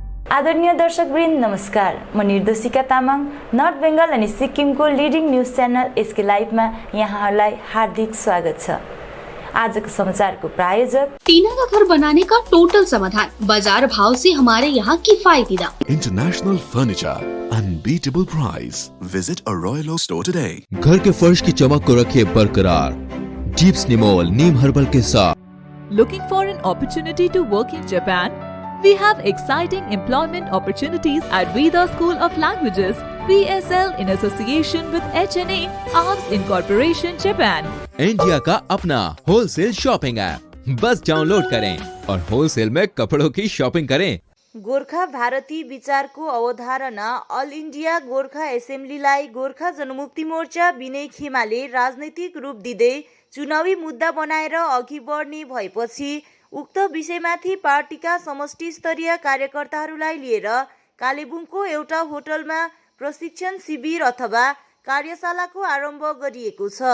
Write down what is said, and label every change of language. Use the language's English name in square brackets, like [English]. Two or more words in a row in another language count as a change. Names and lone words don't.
[Nepali] आदरणीय दर्शकवृन्द नमस्कार। म निर्देशिका तामाङ नर्थ बेङ्गल अनि सिक्किमको [English] leading news channel [Nepali] एसके लाइभमा यहाँहरूलाई हार्दिक स्वागत छ। आजको समाचारको प्रायोजक [Hindi] टीना का घर बनाने का टोटल समाधान, बाजार भाव से हमारे यहाँ किफायती दाम, [English] international furniture, unbeatable price. visit a royal store today. [Hindi] घर के फर्श की चमक को रखिए बरकरार जीप्स निमोल नीम हर्बल के साथ। [English] Looking for an opportunity to work in Japan? We have exciting employment opportunities at Veda School of Languages, VSL, in association with HNA, Arms Incorporation, Japan. [Hindi] इंडिया का अपना [English] wholesale shopping app, [Hindi] बस डाउनलोड करें और होलसेल में कपड़ों की शॉपिंग करें। [Nepali] गोर्खा भारती विचारको अवधारणा अल इन्डिया गोर्खा एसेम्ब्लीलाई गोर्खा जनमुक्ति मोर्चा विनय खेमाले राजनैतिक रूप दिँदै चुनावी मुद्दा बनाएर अघि बढ्ने भएपछि उक्त विषयमाथि पार्टीका समष्टि स्तरीय कार्यकर्ताहरूलाई लिएर कालेबुङको एउटा होटलमा प्रशिक्षण शिविर अथवा कार्यशालाको आरम्भ गरिएको छ।